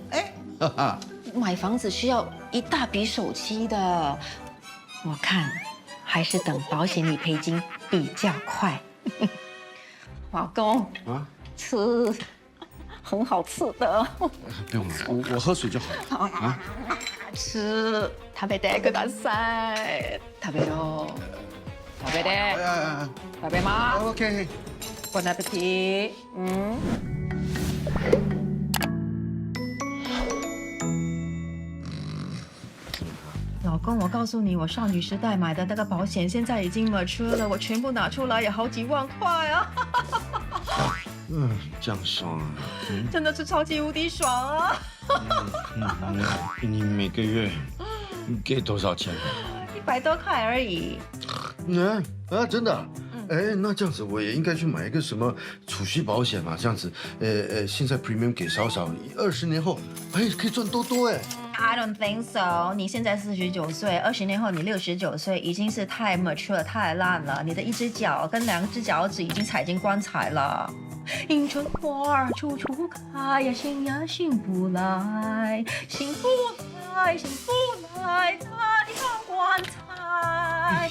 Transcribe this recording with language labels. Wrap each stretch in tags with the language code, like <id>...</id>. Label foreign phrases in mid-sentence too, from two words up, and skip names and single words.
<zh>买房子需要一大笔首期的，我看还是等保险理赔金比较快。老公吃很好吃的。不用了，我喝水就好了。吃，</zh> <ja>食べてください。食べろ。食べて。食べます。</ja> <en>OK。</en> <fr>Bon appetit。</fr> <zh>老公，我告诉你，我少女时代买的那个保险现在已经mature了，我全部拿出来也好几万块啊！这样爽啊！真的是超级无敌爽啊！你每个月给多少钱？100多块而已。真的？哎，那这样子我也应该去买一个什么储蓄保险嘛？这样子，现在 premium 给少少，20年后，可以赚多多哎。</zh> <en>I don't think so。</en> <zh>你现在49岁，20年后你69岁，已经是太 mature 太烂了。你的一只脚跟2只脚趾已经踩进棺材了。迎春花儿处处开呀，醒呀醒不来，醒不来，醒不来，他的放棺材。</zh>